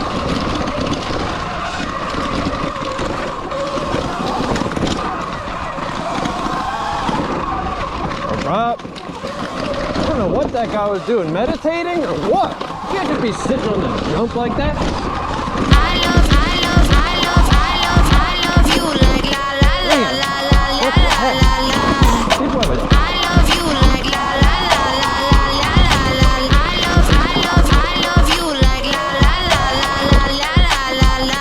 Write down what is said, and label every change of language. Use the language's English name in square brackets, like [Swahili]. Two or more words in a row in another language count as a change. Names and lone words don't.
[English] I don't know what that guy was doing, meditating or what? You can't just be sitting on the jump like that. I love you like la la la la la la la la. I love you like la la la la la la la la. I love you like la la la la la la la la.